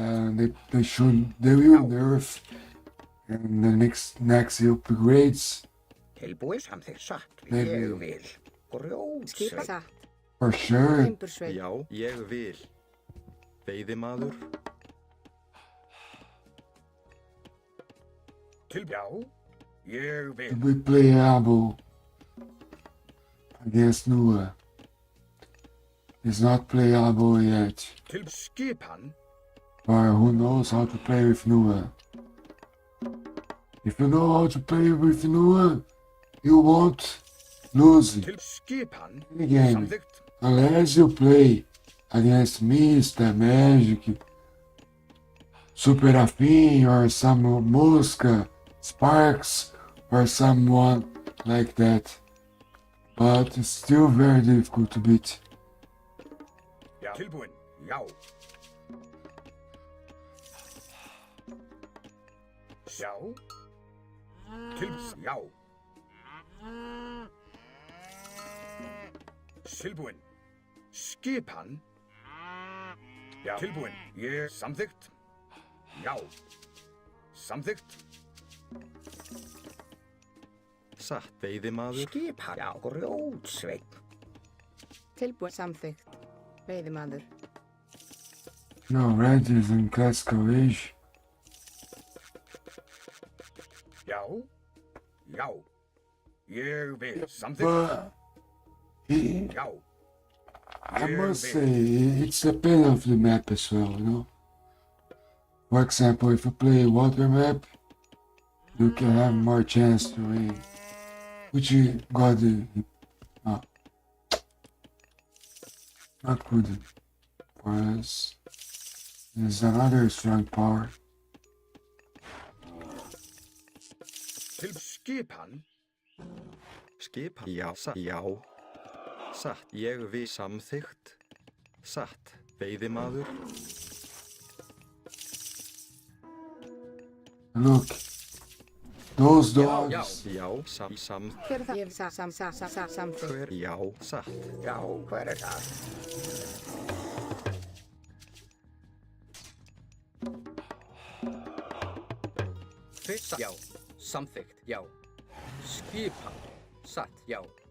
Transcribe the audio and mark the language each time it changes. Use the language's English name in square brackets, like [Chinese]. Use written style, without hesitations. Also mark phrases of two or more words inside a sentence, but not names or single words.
[English] And they will nerf and the next upgrades [Icelandic] Tilbúið samþykkt satt. [English] Maybe. [Icelandic] Ég vil. Skipa. Grjótsveit. Satt. [English] for sure. [Icelandic] Timbursveit. Já, ég vil. Veiðimaður. Til. Já. Ég vil. [English] To be playable against Nua. It's not playable yet, [Icelandic] Til skipan. [English] but who knows how to play with Nua? If you know how to play with Nua, you won't lose [Icelandic] Til skipan. [English] any game [Icelandic] Samþykkt. [English] unless you play against Mr. Magic, Super Afin, or some Mosca, Sparks, or someone like that. But it's still very difficult to beat. [Icelandic] Já. Tilbúin. Já. Já. Til. Já. Tilbúin. Skipan. Já. Tilbúin. Ég. Samþykkt. Já. Samþykkt. Satt. Veiðimaður. Skipan. Já. Grjótsveit. Tilbúin. Samþykkt. Veiðimaður. [English] No, red is in classical age. [Icelandic] Já. Já. Ég vil. Samþykkt. [English] But [Icelandic] Já. [English] I must say, it's depends of the map as well, you know. For example, if you play a water map, you can have more chance to win. Which you got not good for us. There's another strong power. [Icelandic] Til skipan. Skipan. Já, já. Satt. Ég vil samþykkt. Satt. Veiðimaður. [English] Look. Those [Icelandic] Já, [English] dogs. [Icelandic] Já, sam. Hver er það? Ég samþykkt. Hver? Já, satt. Já, hver er það? Fyrsta. Já. Samþykkt. Já. Skipan. Satt. Já.